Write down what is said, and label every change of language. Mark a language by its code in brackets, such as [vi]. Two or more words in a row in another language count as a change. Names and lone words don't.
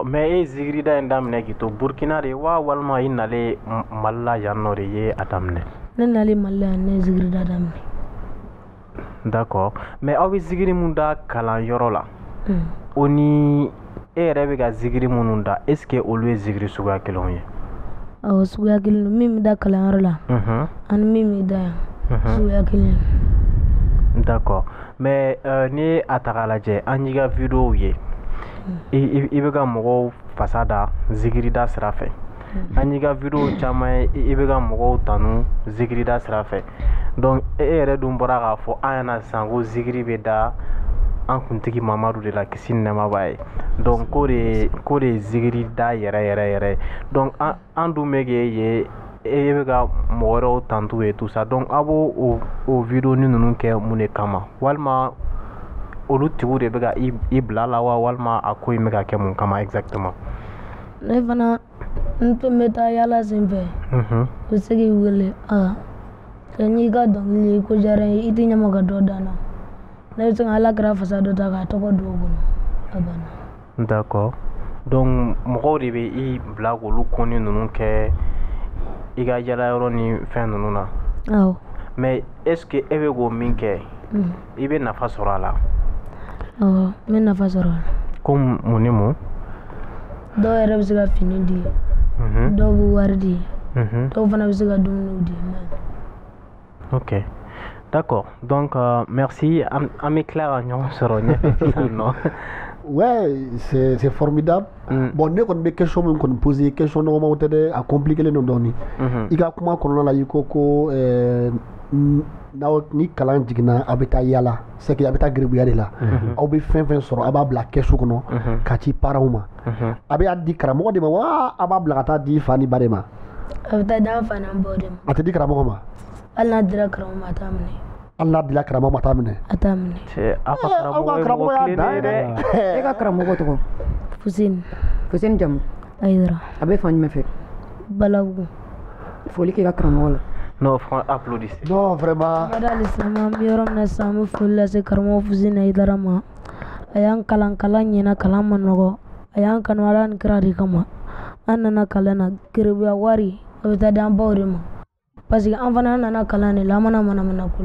[bm] Mais e zikiri da in daminɛ k'i to Burkina de wa walima i nalen Mali la yan nɔ de ye a daminɛ? Ne nalen Mali la yan ne ye zikiri da daminɛ. [fr] D'accord. [bm] Mais aw bɛ zikiri mun da kalanyɔrɔ la o ni e yɛrɛ bɛ ka zikiri minnu da [fr] est ce que [bm] olu ye zikiri suguya kelenw ye? Awɔ suguya kelen don min bɛ da kalanyɔrɔ la ani min bɛ da yan suguya kelen. [fr] D'accord. [bm] Mais ni a ta k'a lajɛ an y'i ka vidéo ye i bɛ ka mɔgɔw fasa da zikiri da sira fɛ an y'i ka vidéo caman ye i bɛ ka mɔgɔw tanu zikiri da sira fɛ. Donc e yɛrɛ dun bɔra k'a fɔ an ɲɛna sisan ko zikiri bɛ da an kuntigi Mamadu de la kisi ni nɛɛma b'a ye. Donc k'o de ye zikiri da yɛrɛ. Donc an dun bɛ k'e ye e bɛ ka mɔgɔ wɛrɛw tantu ye [fr] tout ça. [bm] Donc aw b'o o vidéo ninnu kɛ mun de kama? Walima olu tigiw de bɛ ka i bila la wa walima a ko in bɛ ka kɛ mun kama exactement? Ne fana n tun bɛ taa yala senfɛ u bɛ se k'i wele cɛ n y'i ka dɔnkili ye ko diyara n ye i tɛ ɲɛma ka dɔ dan na ne bɛ se ka Ala kira fasa dɔ ta k'a tɔgɔ don o kɔnɔ a banna. [fr] D'accord. [bm] Donc mɔgɔw de bɛ i bila k'olu kɔni ninnu kɛ i ka yala yɔrɔ ni fɛn ninnu na. Awɔ. [fr] Mais est ce que [bm] e bɛ k'o min kɛ i bɛ nafa sɔrɔ a la? Awɔ n bɛ nafa sɔrɔ a la. Ko mun ni mun? Dɔw yɛrɛ bɛ se ka fini di dɔw bɛ wari di dɔw fana bɛ se ka dumuniw di. [fr] Ok. D'accord. Donc, merci. Ami Claire, non. Ouais, c'est formidable. [bm] Bon, ne kɔni bɛ question min kɔni poser question nɔgɔmaw tɛ dɛ, a compliqué len dɔɔni. I ka kuma kɔnɔna la i ko n'aw ni kalan jiginna a bɛ taa yala [fr] c'est que [bm] a bɛ taa garibuya de la. Aw bɛ fɛn fɛn sɔrɔ a b'a bila kɛsu kɔnɔ ka ci parents ma. A bɛ a di karamɔgɔ de ma wa a b'a bila ka taa di fa ni ba de ma. A bɛ taa di an fa n'an baw de ma. A tɛ di karamɔgɔ ma. Hali n'a dira karamɔgɔ ma a t'a minɛ. Hali n'a dila karamɔgɔ ma a t'a minɛ. A t'a minɛ. Aw ka karamɔgɔ ye mɔgɔ kelen de ye dɛ. E ka karamɔgɔ tɔgɔ? Fuseni jamu? Ayidara. A bɛ fan jumɛn fɛ? Balabugu. Foli k'i ka karamɔgɔ la. [fr] Non, applaudissez. Non, vraiment. [bm] Madali sama an bɛ yɔrɔ min na sisan an bɛ foli lase karamɔgɔ Fuseni Ayidara ma. A y'an kalan ɲɛna kalan ma nɔgɔ. A y'an kanu Ala ni kira de kama. An nana kalan na garibuya wari a bɛ taa di an baw de ma. [fr] Parce que [bm] an fana nana kalan de la an mana manamana ko la.